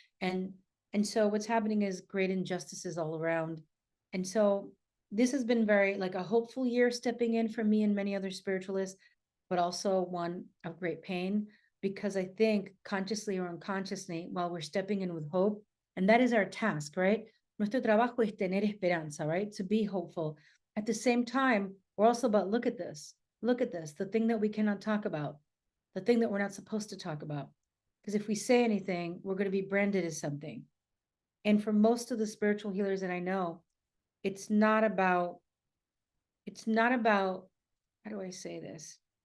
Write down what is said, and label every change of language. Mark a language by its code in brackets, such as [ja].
[en] And and so what's happening is great injustices all around. And so this has been very like a hopeful year stepping in for me and many other spiritualists, but also one of great pain, because I think consciously or unconsciously, while we're stepping in with hope, and that is our task, right? [es] Nuestro trabajo es tener esperanza, [en] right? To be hopeful. At the same time, we're also about look at this, the thing that we cannot talk about, the thing that we're not supposed to talk about. Because if we say anything, we're going to be branded as something. And for most of the spiritual healers that I know, it's not about, it's not about, how do I say this?